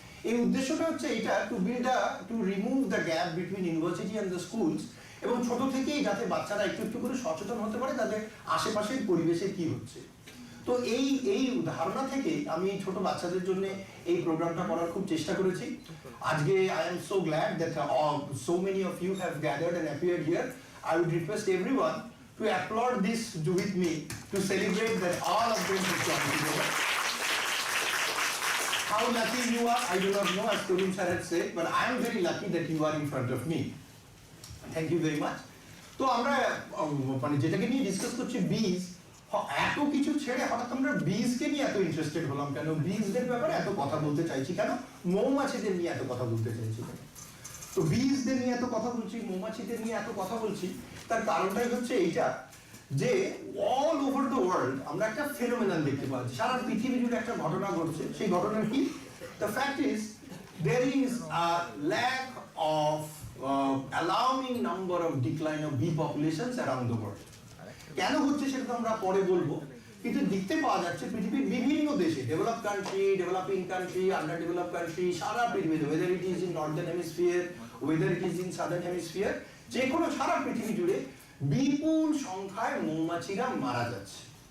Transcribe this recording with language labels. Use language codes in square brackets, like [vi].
[bn] এই উদ্দেশ্যটা হচ্ছে এটা [en] to remove the gap between university and the schools, [bn] এবং ছোট থেকেই যাতে বাচ্চারা একটু করে সচেতন হতে পারে তাদের আশেপাশের পরিবেশে কি হচ্ছে। তো এই ধারণা থেকে আমি ছোট বাচ্চাদের জন্য এই প্রোগ্রামটা করার খুব চেষ্টা করেছি। আজকে [en] I am so glad that so many of you have gathered and appeared here. I would request everyone to applaud this with me to celebrate that all of them have come together. How lucky you are, I do not know, as Karim sir had said, but I am very lucky that you are in front of me. Thank you very much. [bn] তো আমরা মানে যেটাকে নিয়ে discuss করছি বীজ, এত কিছু ছেড়ে হঠাৎ আমরা বীজকে নিয়ে এত ইন্টারেস্টেড হলাম কেন, বীজদের ব্যাপারে এত কথা বলতে চাইছি কেন, মৌমাছিদের নিয়ে এত কথা বলতে চাইছি কেন। তো বীজদের নিয়ে এত কথা বলছি, মৌমাছিদের নিয়ে এত কথা বলছি, তার কারণটাই হচ্ছে এইটা যে [en] all over the world [bn] আমরা একটা ফেনোমেনন দেখতে পাচ্ছি, সারা পৃথিবী জুড়ে একটা ঘটনা ঘটছে। সেই ঘটনার কি? [en] The fact is there is a lack of alarming number of decline of bee populations around the world. [bn] কেন হচ্ছে সেটা তো আমরা পরে বলবো, কিন্তু দেখতে পাওয়া যাচ্ছে পৃথিবীর বিভিন্ন দেশে, develop country, developing country, under develop country, সারা পৃথিবীতে, [en] whether it is in northern hemisphere, whether it is in southern hemisphere, [bn] যে কোনো সারা পৃথিবী জুড়ে বিপুল সংখ্যায় মৌমাছিরা মারা যাচ্ছে।